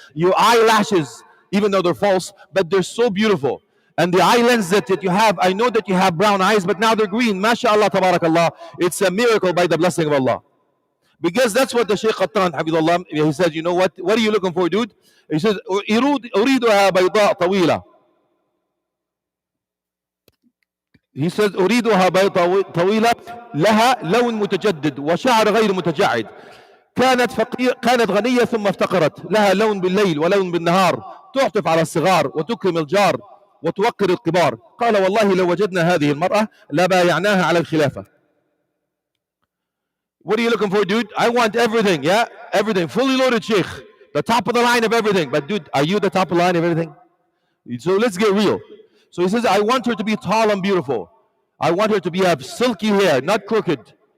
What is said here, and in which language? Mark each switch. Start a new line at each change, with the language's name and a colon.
English: Your eyelashes, even though they're false, but they're so beautiful. And the eye lens that you have, I know that you have brown eyes, but now they're green. MashaAllah, tabarakallah. It's a miracle by the blessing of Allah. Because that's what the Sheikh Qattan, Hafidullah, he says, you know what? What are you looking for, dude?
Arabic: He says, أريدها بيضاء طويلة. He says, أريدها بيضاء طويلة لها لون متجدد وشعر غير متجعد. كانت غنية ثم افتقرت. لها لون بالليل ولون بالنهار. تعطف على الصغار وتكرم الجار وتوقر الكبار. قال والله لو وجدنا هذه المرأة لبايعناها على الخلافة.
English: What are you looking for, dude? I want everything, yeah? Everything. Fully loaded, Sheikh. The top of the line of everything. But, dude, are you the top of the line of everything? So let's get real. So he says, I want her to be tall and beautiful. I want her to have silky hair, not crooked.